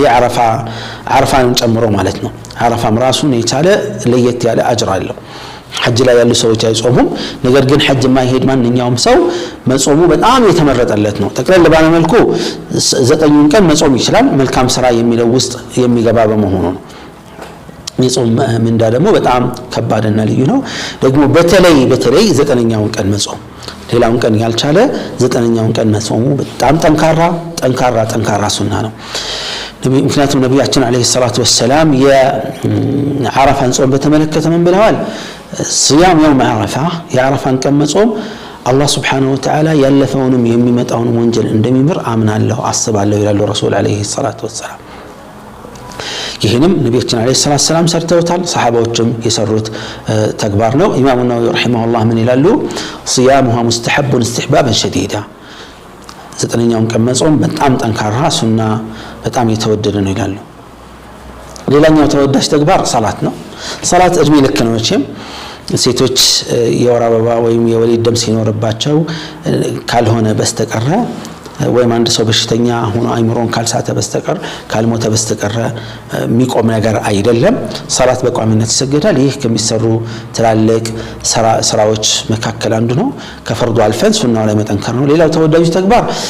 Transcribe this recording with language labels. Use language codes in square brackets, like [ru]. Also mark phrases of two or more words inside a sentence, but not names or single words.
[am] አረፋን ጨምሮ ማለት ነው አረፋም ራሱን የቻለ ለየት ያለ አጅር አለው ሐጅ ላይ ያሉ ሰዎች አይጾሙም ነገር ግን ሐጅ ማይሄድ ማንኛውም ሰው መጾሙ በጣም የተመረጠለት ነው ተቀለለ ባለ መልኩ 9ን ቀን መጾም ይችላል መልካም ስራ የሚለው ውስጥ የሚገባ በመሆኑ ነው የጾም ምንዳ ደግሞ በጣም ከባድና ልዩ ነው ደግሞ በተለይ 9ኛውን ቀን መጾም ሌላውን ቀን ያልቻለ 9ኛውን ቀን መጾሙ በጣም ጠንካራ ሱና ነው ምክንያቱም ነብያችን [ar] عليه الصلاة والسلام [am] የአረፋን ጾም በተመለከተ ምን ብለዋል [ar] صيام يوم عرفة [am] የአረፋን ቀን መጾም አላህ [ar] سبحانه وتعالى [am] ያለፈውንም የሚመጣውን ወንጀል እንደሚምር አምናለሁ አስባለሁ ይላሉ ረሱል [ar] عليه الصلاة والسلام [am] ይሄንም ነብያችን [ar] عليه الصلاة سلام [am] ሰርተውታል ሰሃባዎችም የሰሩት ተግባር ነው ኢማሙ ነወዊ ረሂመሁላህ ምን ይላሉ [ar] صيامها مستحب استحبابا شديدا [am] 9ኛውን ቀን መጾም በጣም ጠንካራ ሱና በጣም የተወደደ ነው ይላሉ ሌላኛው ተወዳጅ ተግባር ሰላት ነው ሰላት እድሜ ልክ ነው እቺም ሴቶች የወር አበባ ወይም የወሊድ ደም ሲኖርባቸው ካልሆነ በስተቀር ወይም አንድ ሰው በሽተኛ ሆኖ አይምሮን ካልሳተ በስተቀር ካልሞተ በስተቀር የሚቆም ነገር አይደለም ሰላት በቋሚነት ይሰገዳል ይህ ከሚሰሩ ትላልቅ ስራዎች መካከል አንዱ ነው ከፈርዱ አልፈን ሱናው ላይ መጠንከር ነው ሌላው ተወዳጁ ተግባር